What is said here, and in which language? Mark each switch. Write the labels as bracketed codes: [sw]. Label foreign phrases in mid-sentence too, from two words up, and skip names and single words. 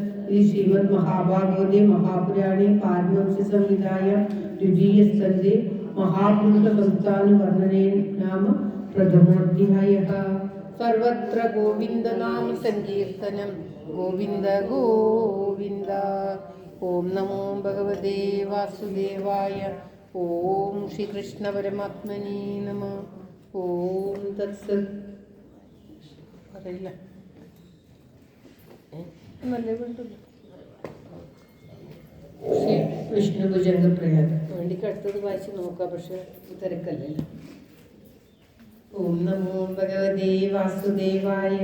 [sa] श्रीमद्महाभागवते महापुराणे पारमहंस संहितायां द्वितीय स्कन्धे महापुरुष संस्थानवर्णने नाम प्रथमोऽध्यायः। सर्वत्र गोविंद नाम संकीर्तनं गोविंद गोविंद। ओम नमो भगवते वासुदेवाय। ओम श्री कृष्ण परमात्मने नमः। ओम तत्सत्। [ml] പറയില്ല ശ്രീ വിഷ്ണു ഭുജംഗ പ്രയാഗം വേണ്ടിക്ക് അടുത്തത് വായിച്ച് നോക്കാം, പക്ഷെ തിരക്കല്ലേ. [sa] ॐ नमो भगवते वासुदेवाय.